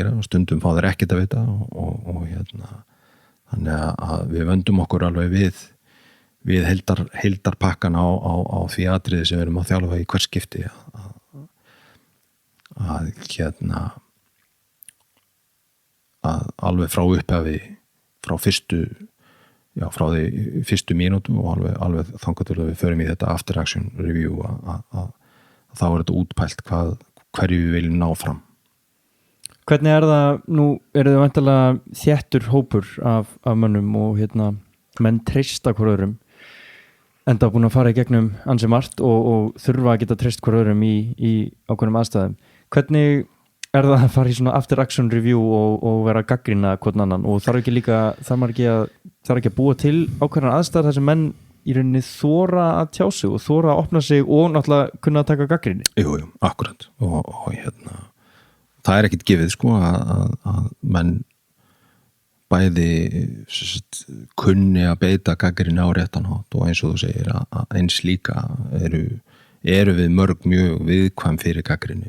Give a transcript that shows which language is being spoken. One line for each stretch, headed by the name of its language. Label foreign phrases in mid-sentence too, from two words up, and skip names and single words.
Icelandic: gera og stundum fá þeir ekkert að vita og þannig að við vöndum okkur alveg við heildarpakkan á því atriði sem við erum að þjálfa í hvert skipti að alveg frá upphafi frá því fyrstu mínútu og alveg þangað til að við förum í þetta
English: after action review
Icelandic: að þá þetta útpælt hverju við viljum ná fram. Hvernig það, nú eru þið væntanlega þéttur hópur af mönnum og menn treysta hver öðrum enda búin að fara í gegnum ansi margt og þurfa að geta treyst hver öðrum í ákveðnum aðstæðum. Hvernig það að fara í svona
English: after action review
Icelandic: og vera að gagnrýna hvern annan og þarf ekki að búa til ákveðnar aðstæður þar sem menn í rauninni þora að tjá sig og þora að opna sig og náttúrulega kunna að taka gagnrýni? Jú, akkurat og það ekkert gefið sko að menn bæði kunni að beita gagnrýni á réttan hátt og eins og þú segir að eins líka eru við mörg mjög viðkvæm fyrir gagnrýni.